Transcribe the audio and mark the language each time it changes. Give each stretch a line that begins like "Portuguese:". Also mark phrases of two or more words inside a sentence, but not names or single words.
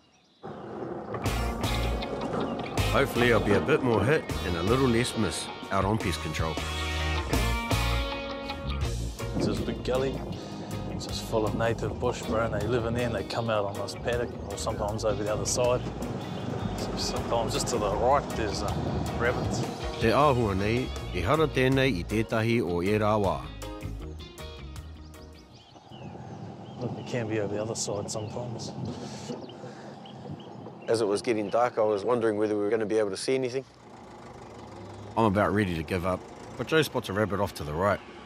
English: Hopefully I'll be a bit more hit and a little less miss out on pest control. It's this big gully. It's just full of native bush, bro, and they live in there and they come out on this paddock, or sometimes over the other side. So sometimes just to the right there's rabbits.
Māori: Te āhua nei, e hara tēnei I tētahi o e rā wā.
English: Look, it can be over the other side sometimes. As it was getting dark, I was wondering whether we were going to be able to see anything. I'm about ready to give up, but Joe spots a rabbit off to the right.